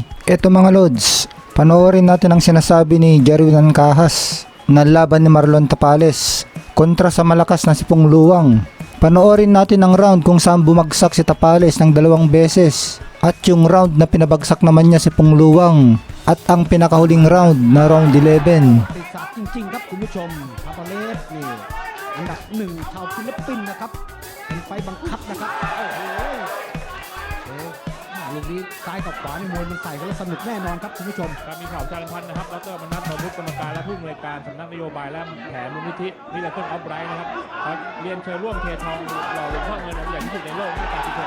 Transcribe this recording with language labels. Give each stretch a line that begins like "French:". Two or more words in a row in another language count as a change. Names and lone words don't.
Filipino: Eto mga lods, panoorin natin ang sinasabi ni Jerwin ng Kahas na laban ni Marlon Tapales kontra sa malakas na si Pungluwang. Panoorin natin ang round kung saan bumagsak si Tapales ng 2 beses at yung round na pinabagsak naman niya si Pungluwang at ang pinakahuling round na round 11.
Thai: ติดสาดจริงๆครับคุณผู้ชมทาปาเลสนี่อันดับ1ชาวฟิลิปปินส์นะครับเป็นไฟบังคับนะครับโอ้โหลูกนี้ซ้ายกับขวาในมวยมันใส่กันแล้วสนุกแน่นอนครับคุณผู้ชม ครับมีข่าวจารพันธ์นะครับดรมนัส พรหมพุทธกรรมการและผู้อำนวยการสำนักนโยบายและแผนมูลนิธิมิลเลอร์ออฟไบรท์นะครับขอเรียนเชิญร่วมเททองหล่อหลวงพ่อเงินองค์ใหญ่ที่สุดในโลกนี่การพิธี